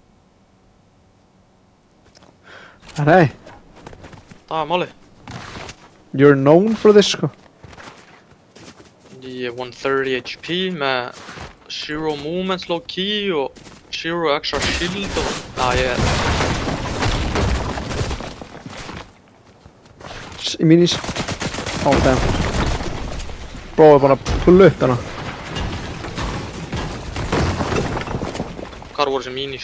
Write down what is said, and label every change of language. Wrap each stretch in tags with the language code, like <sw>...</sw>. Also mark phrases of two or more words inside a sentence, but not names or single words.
<is>Nei, Það var málið.</is> <en>you're known for this,</en> <is>sko. Ég er 130 HP með 0</is> <en>movements low key</en> <is>og 0</is> <en>extra shield</en> <is>og... ég er... Í minis.</is> <en>Oh, damn.</en> <is>Bro er bara að pulla upp hérna. Hvar voru þessi minis?</is>